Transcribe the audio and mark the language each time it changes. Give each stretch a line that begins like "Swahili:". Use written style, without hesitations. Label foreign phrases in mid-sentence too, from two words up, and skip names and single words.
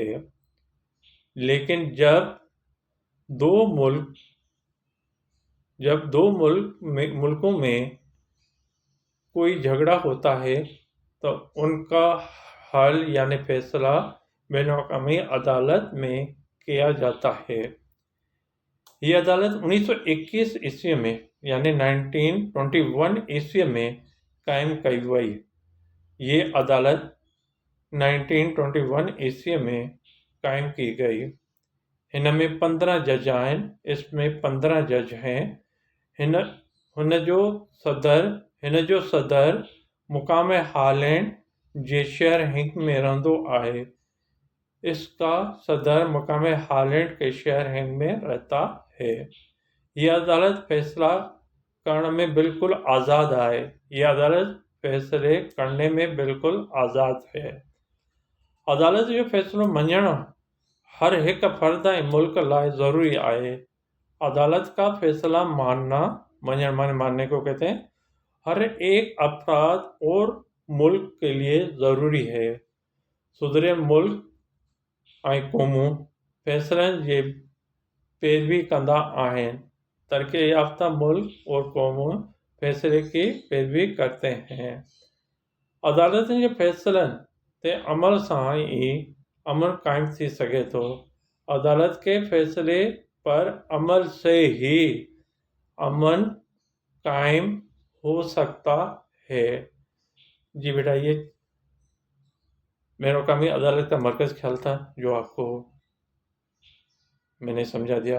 Urdu: لیکن جب دو ملکوں میں کوئی جھگڑا ہوتا ہے تو ان کا حل یعنی فیصلہ بین اقوامی عدالت میں کیا جاتا ہے. یہ عدالت 1921 عیسوی میں یعنی 1921 عیسوی میں قائم کئی وئی. یہ عدالت 1921 عیسوی میں قائم کی گئی.
Sindhi: हिन में 15 जज आहिनि,
Urdu: اس میں 15 جج ہیں.
Sindhi: हिन जो सदर मुकाम हालैंड जे शहर हिंग में रहंदो आहे।
Urdu: اس کا صدر مقام ہالینڈ کے شہر ہنگ میں رہتا ہے. یہ عدالت فیصلہ کرنے میں بالکل آزاد ہے. یہ عدالت فیصلے کرنے میں بالکل آزاد ہے.
Sindhi: अदालत जो फैसलो मञणु हर एक फर्द ऐं मुल्क लाइ ज़रूरी आहे।
Urdu: عدالت کا فیصلہ ماننے کو کہتے ہیں ہر ایک افراد اور ملک کے لیے ضروری ہے.
Sindhi: सुधरे मुल्क ऐं क़ौमूं फैसलनि जी पैरवी कंदा आहिनि।
Urdu: ترقی یافتہ ملک اور قومیں فیصلے کی پیروی کرتے ہیں.
Sindhi: अदालतनि जे फैसलनि ते अमल सां ई अमन कायम थी सघे थो।
Urdu: عدالت کے فیصلے پر عمل سے ہی امن قائم ہو سکتا ہے. جی بیٹا، یہ بین اقوامی عدالت کا مرکز خیال تھا جو آپ کو میں نے سمجھا دیا.